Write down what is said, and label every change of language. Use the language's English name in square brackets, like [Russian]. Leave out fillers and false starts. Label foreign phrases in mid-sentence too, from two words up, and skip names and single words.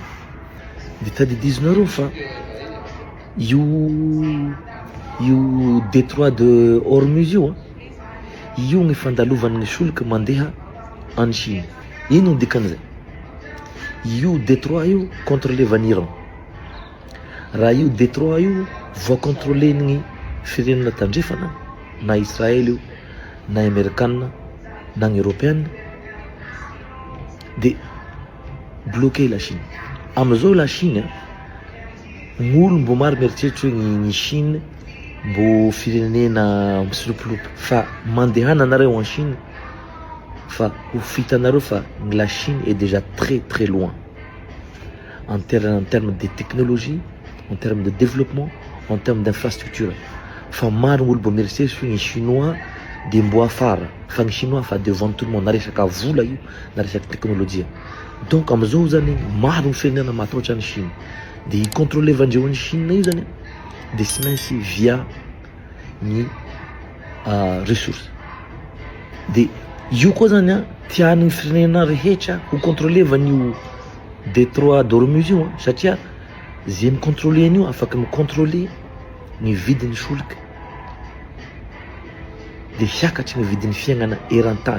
[Malagasy] De tadidizonareo fa io détroit de Hormuz io ny fandalovan'ny solika mandeha [French] en Chine. [Malagasy] Ino ny dikan'izay? Io détroit io contrôlevan'ny Iran. Raha io détroit io voacontrôlen'ny firenena tandrefana na Israely io, na Amerikanina, na ny Européenne, [French] de bloquer la Chine. [Malagasy] Amizao la Chine gn'olo mbo maro mieritseritra hoe ny Chine mbo firenena misolopolopo fa mandehana anareo [French] en Chine [Malagasy] fa ho fitanareo fa [French] la Chine est déjà très très loin en termes de technologie, en termes de développement, en termes d'infrastructure. [Malagasy] Fa maro gn'olo mbo mieritseritra hoe ny chinois de mbo afara fa ny chinois fa [French] devant tout le monde [Malagasy] na resaka vola io na resaka teknolojia. Donc amizao zany maro ny firenena matahotra ny Chine. De hicontrôlevandreo ny Chine io zany de sy maintsy via ny ressource. De io koa zany tian'ny firenena rehetra ho contrôlevany io détroit d'Hormuz io satria zay micontrôler an'io afaka micontrôler ny vidin'ny solika de hiakatry ny vidin'ny fiainana eran-tany.